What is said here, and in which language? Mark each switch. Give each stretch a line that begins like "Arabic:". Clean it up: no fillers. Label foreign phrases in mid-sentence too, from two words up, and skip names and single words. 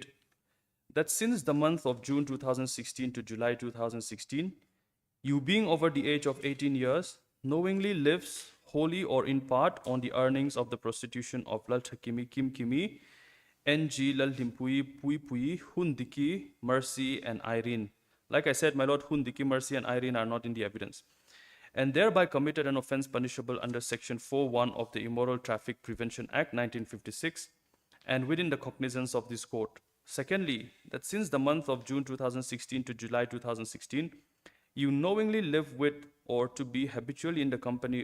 English: That since the month of June 2016 to July 2016, you being over the age of 18 years, knowingly lives wholly or in part on the earnings of the prostitution of Lal Hakimi Kim Kimi, NG Lal Limpui Pui Pui, Hun Diki, Mercy, and Irene. Like I said, my lord, Hun Diki, Mercy, and Irene are not in the evidence. And thereby committed an offense punishable under section 4.1 of the Immoral Traffic Prevention Act 1956 and within the cognizance of this court. Secondly, that since the month of June 2016 to July 2016, you knowingly live with or to be habitually in the company